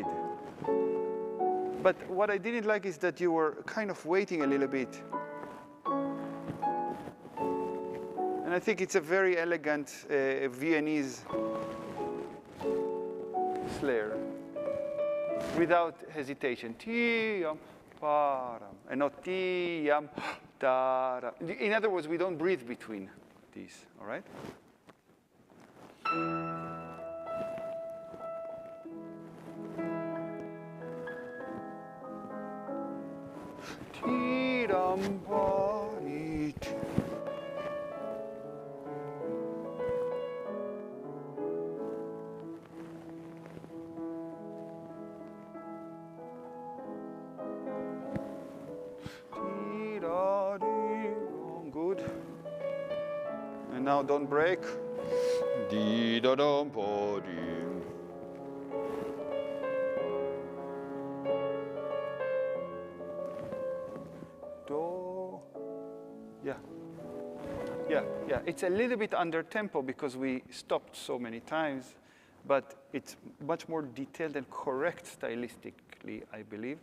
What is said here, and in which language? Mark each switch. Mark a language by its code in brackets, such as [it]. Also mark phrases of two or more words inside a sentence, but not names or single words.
[en] But what I didn't like is that you were kind of waiting a little bit. And I think it's a very elegant Viennese snare, without hesitation. Ti-yam, pa-ram, and not ti-yam, ta-ram. In other words, we don't breathe between these, all right? Ti-ram, pa-ri-ti. Good. And now don't break. Di da dum pa di. Do. Yeah. It's a little bit under tempo because we stopped so many times, but it's much more detailed and correct stylistically, I believe.